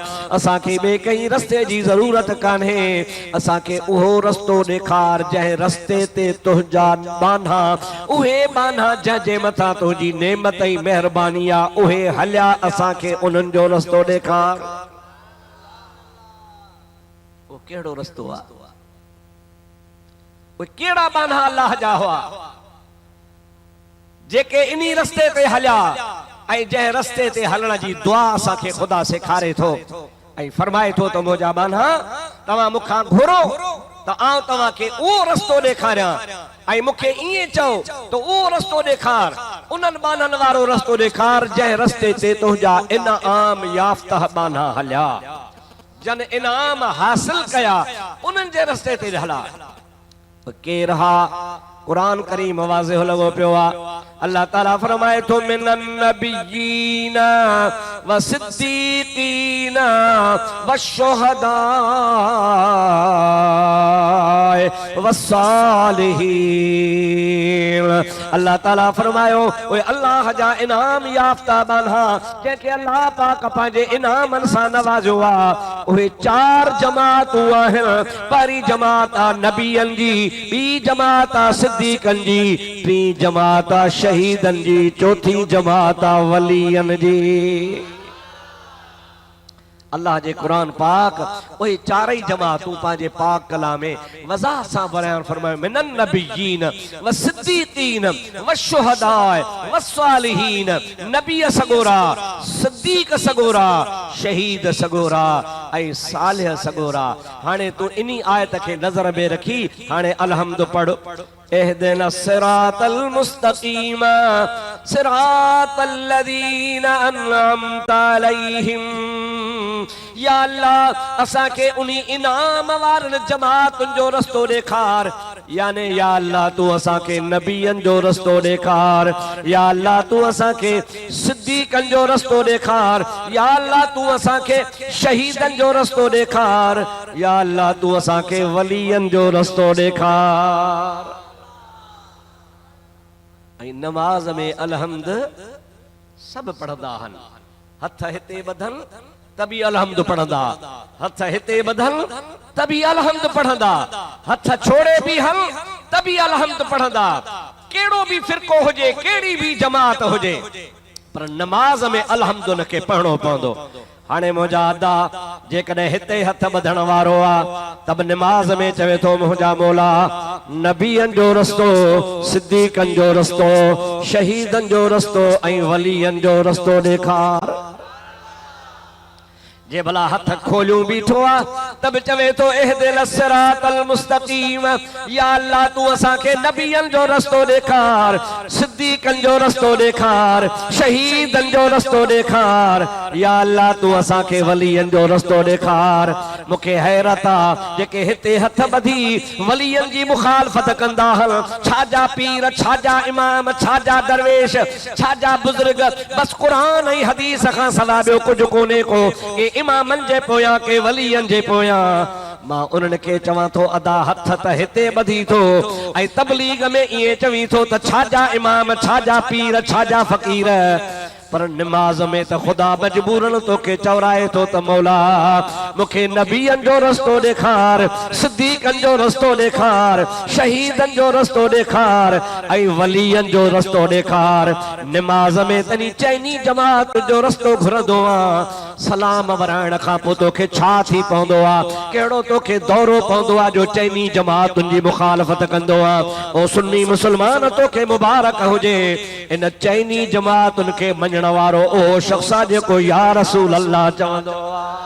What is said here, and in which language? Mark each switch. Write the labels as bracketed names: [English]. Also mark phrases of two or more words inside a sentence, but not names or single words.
[Sindhi] असांखे ॿिए कंहिं रस्ते जी ज़रूरत कान्हे, असांखे उहो रस्तो ॾेखार जंहिं रस्ते ते तुंहिंजा बाना उहे बाना जंहिंजे मथां तुंहिंजी नेमत ऐं महिरबानी आ उहे हलिया, असांखे उन्हनि जो रस्तो ॾेखार। वो केड़ो रस्तो आ, वो केड़ा बाना अल्लाह जा हुआ जेके इन्ही रस्ते ते हलिया ऐं जंहिं रस्ते ते हलण जी दुआ असांखे ख़ुदा सेखारे थो ऐं फरमाए थो त मुंहिंजा बाना तव्हां मूंखां घुरो त आउं तव्हांखे उहो रस्तो ॾेखारियां ऐं मूंखे ईअं चओ त उहो रस्तो ॾेखार, उन्हनि बाननि वारो रस्तो ॾेखार जंहिं रस्ते ते तुंहिंजा इनाम याफ़्ता बाना हलिया, जन इनाम हासिल कया उन्हनि जे रस्ते ते हला। केर हा कुरान करीम वाज़िह लॻो पियो आ। अल्लाह ताला फरमाए थो [Arabic] من النبيين والصديقين والشهداء والصالحين. [Sindhi] अल्लाह ताला फरमायो ओए अल्लाह जा इनाम याफ़्ता बाना जंहिंखे अल्लाह पाक पंहिंजे इनामनि सां नवाज़ियो आ, उहे चार जमातूं आहिनि। पहिरीं जमात आ नबियनि जी, ॿी जमात आ सिद्दीक़नि जी, टी जमात आ शहीदनि जी, चौथी जमात आ वलियनि जी। अल्लाह जे कुरान पाक उहे चारई जमातूं पंहिंजे पाक कलाम में वज़ाह सां बयान फरमायो [Arabic] من النبيين والصديقين والشهداء والصالحين. [Sindhi] नबी सगोरा, सिद्दीक़ सगोरा, शहीद सगोरा ऐं सालिह सगोरा। हाणे तू इन्ही आयत खे नज़र में रखी हाणे अलहम्द पढ़। [Arabic] اهدنا الصراط المستقيم صراط الذين أنعمت عليهم. [Sindhi] या अल्लाह असांखे उन्ही इनाम वारनि जमातुनि जो रस्तो ॾेखार, याने या अल्लाह तू असांखे नबियनि जो रस्तो ॾेखार, या अल्लाह तू असांखे सिद्दीक़नि जो रस्तो ॾेखार, या अल्लाह तू असांखे शहीदनि जो रस्तो ॾेखार, या अल्लाह तू असांखे वलियनि जो रस्तो ॾेखार। ऐं नमाज में अलहम्द सब पढ़ंदा आहिनि, हथ हिते ॿधनि तभी अलहम्द पढ़ंदा, हथ हिते ॿधनि तभी अलहम्द पढ़ंदा, हथ छोड़े भी हल तभी अलहम्द पढ़ंदा। केड़ो भी फिरको हुजे, केड़ी भी जमात हुजे, पर नमाज में अलहम्द उनखे पढ़णो पवंदो। हाणे मुंहिंजा अदा जेकॾहिं हिते हथ ॿधण वारो आ तब नमाज में चवे थो मुंहिंजा मौला नबियनि जो रस्तो, सिद्दीक़नि जो रस्तो, शहीदनि जो रस्तो ऐं वलियनि जो रस्तो ॾेखार। जे भला हथ खोलियूं बीठो आ तब चवे तो [Arabic] اهدنا الصراط المستقيم. [Sindhi] या अल्लाह तू असांखे नबियन जो रस्तो ॾेखार, सिद्दीकन जो रस्तो ॾेखार, शहीदन जो रस्तो ॾेखार। या अल्लाह तू असांखे वलियन जो रस्तो ॾेखार। मूंखे हैरत आ जेके हिते हथ ॿधी वलियन जी मुखालफ़त कंदा हल, छाजा पीर, छाजा इमाम, छाजा दरवेश, छाजा बुजुर्ग, बस कुरान ऐं हदीस खां सवा ॿियो कुझु कोन्हे को। के इमामन जे पोयां के वलियन जे पोयां मां उन्हनि खे चवां थो अदा हथ त हिते ॿधी थो ऐं तबलीग में ईअं चवीं थो त छाजा इमाम, छाजा पीर, छाजा फ़कीर। पर नमाज में तो खुदा मजबूरन तो के चौराए तो मौला मुखे नबियन जो रस्तो ॾेखार, सिद्दीकन जो रस्तो ॾेखार, शहीदन जो रस्तो ॾेखार ऐं वलियन जो रस्तो ॾेखार। नमाज में तनी चैनी जमात जो रस्तो घुरंदो आ, सलाम वराइण खां पोइ तोखे छा थी पवंदो आ, कहिड़ो तोखे दौरो पवंदो आ जो चैनी जमातुनि जी मुखालफ़त कंदो आ। ओ सुन्नी मुसलमान तोखे मुबारक हुजे इन चैनी जमातुनि खे मञण वारो ओ शख्स आ जेको [Arabic] يا رسول الله [Sindhi] चवंदो आ।